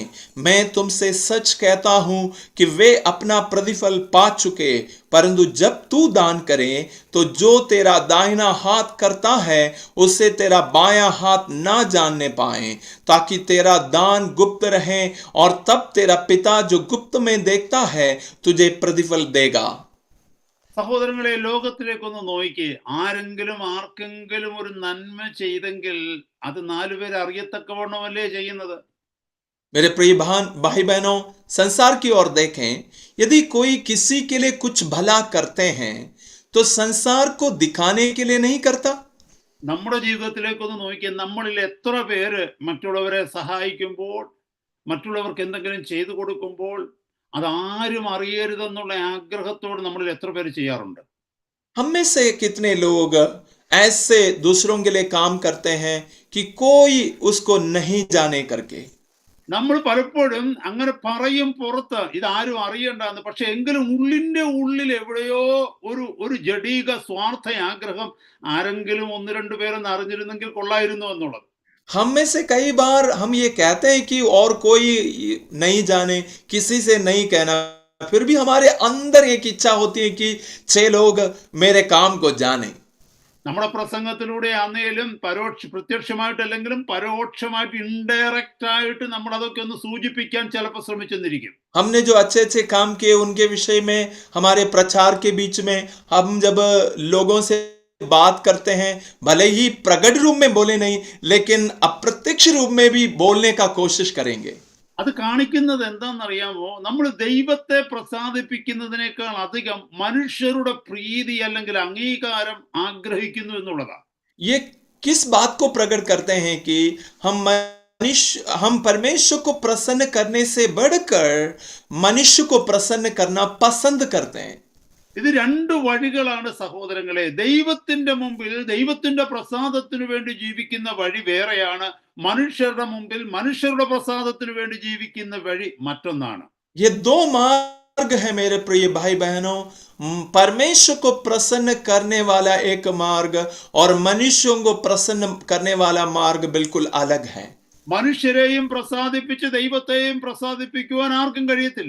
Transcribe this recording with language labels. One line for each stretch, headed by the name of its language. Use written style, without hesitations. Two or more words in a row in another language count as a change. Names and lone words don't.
Hindi: मैं तुमसे सच कहता हूं कि वे अपना प्रतिफल पा चुके। परंतु जब तू दान करे तो जो तेरा दाहिना हाथ करता है उसे तेरा बायां हाथ ना जानने पाए, ताकि तेरा दान गुप्त रहे, और तब तेरा पिता जो गुप्त में देखता है तुझे प्रतिफल देगा।
Malayalam: സഹോദരങ്ങളെ, ലോകത്തിലേക്കൊന്ന് നോക്കിക്കേ. ആർക്കെങ്കിലും ഒരു നന്മ ചെയ്തെങ്കിൽ അത് 4 പേര് അറിയത്തക്കവണ്ണമല്ലേ ചെയ്യുന്നത്?
Hindi: मेरे प्रिय भाई बहनों, संसार की ओर देखें। यदि कोई किसी के लिए कुछ भला करते हैं तो संसार को दिखाने के लिए नहीं करता।
Malayalam: നമ്മുടെ ജീവിതത്തിലേക്കൊന്ന് നോക്കിയാൽ നമ്മളിൽ എത്ര പേര് മറ്റുള്ളവരെ സഹായിക്കുമ്പോൾ, മറ്റുള്ളവർക്ക് എന്തെങ്കിലും ചെയ്തു കൊടുക്കുമ്പോൾ അതാരും അറിയരുതെന്നുള്ള ആഗ്രഹത്തോട് നമ്മളിൽ എത്ര പേര് ചെയ്യാറുണ്ട്?
Hindi: हम में से कितने लोग ऐसे दूसरों के लिए काम करते हैं कि कोई उसको नहीं जाने करके।
Malayalam: നമ്മൾ പലപ്പോഴും അങ്ങനെ പറയും പുറത്ത് ഇതാരും അറിയണ്ടെന്ന്. പക്ഷെ എങ്കിലും ഉള്ളിന്റെ ഉള്ളിൽ എവിടെയോ ഒരു ജഡീക സ്വാർത്ഥ ആഗ്രഹം ആരെങ്കിലും ഒന്ന് രണ്ട് പേരൊന്ന് അറിഞ്ഞിരുന്നെങ്കിൽ കൊള്ളായിരുന്നു എന്നുള്ളത്.
Hindi: हम में से कई बार हम ये कहते हैं कि और कोई नहीं जाने, किसी से नहीं कहना, फिर भी हमारे अंदर एक इच्छा होती है कि 6 लोग मेरे काम को जाने।
Malayalam: നമ്മുടെ പ്രസംഗത്തിലൂടെ ആന്നേലും പ്രത്യക്ഷമായിട്ടല്ലെങ്കിലും പരോക്ഷമായിട്ട് ഇൻഡയറക്റ്റ് ആയിട്ട് നമ്മൾ അതൊക്കെ ഒന്ന് സൂചിപ്പിക്കാൻ ചിലപ്പോൾ ശ്രമിച്ചെന്നിരിക്കും.
Hindi: हमने जो अच्छे अच्छे काम किए उनके विषय में हमारे प्रचार के बीच में हम जब लोगों से बात करते हैं, भले ही प्रकट रूप में बोले नहीं, लेकिन अप्रत्यक्ष रूप में भी बोलने का कोशिश करेंगे।
Malayalam: അത് കാണിക്കുന്നത് എന്താണെന്നറിയാമോ? നമ്മൾ ദൈവത്തെ പ്രസാദിപ്പിക്കുന്നതിനേക്കാൾ അധികം മനുഷ്യരുടെ പ്രീതി അല്ലെങ്കിൽ അംഗീകാരം ആഗ്രഹിക്കുന്നു എന്നുള്ളതാണ്.
Hindi: ये किस बात को प्रकट करते हैं कि हम परमेश्वर को प्रसन्न करने से बढ़कर मनुष्य को प्रसन्न करना पसंद करते हैं।
Malayalam: ഇത് രണ്ട് വഴികളാണ് സഹോദരങ്ങളെ. ദൈവത്തിന്റെ മുമ്പിൽ ദൈവത്തിന്റെ പ്രസാദത്തിനു വേണ്ടി ജീവിക്കുന്ന വഴി വേറെയാണ്, മനുഷ്യരുടെ മുമ്പിൽ മനുഷ്യരുടെ പ്രസാദത്തിനു വേണ്ടി ജീവിക്കുന്ന വഴി മറ്റൊന്നാണ്.
Hindi: ये दो मार्ग है मेरे प्रिय भाई बहनों। परमेश्वर को प्रसन्न करने वाला एक मार्ग और मनुष्यों को प्रसन्न करने वाला मार्ग बिल्कुल अलग है।
Malayalam: മനുഷ്യരെയും പ്രസാദിപ്പിച്ച് ദൈവത്തെയും പ്രസാദിപ്പിക്കുവാൻ ആർക്കും കഴിയത്തില്ല.